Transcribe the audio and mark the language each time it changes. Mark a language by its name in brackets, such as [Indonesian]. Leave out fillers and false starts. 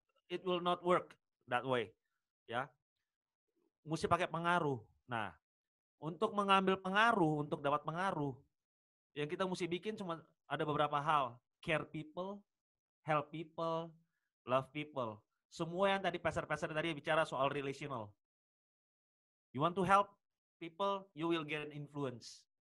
[English] It will not work that way. [Indonesian] Ya. Mesti pakai pengaruh. Nah, untuk mengambil pengaruh, untuk dapat pengaruh, yang kita mesti bikin cuma ada beberapa hal. [English] Care people, help people, love people. [Indonesian] Semua yang tadi peser-peser tadi bicara soal relational. [English] You want to help people, you will get influence.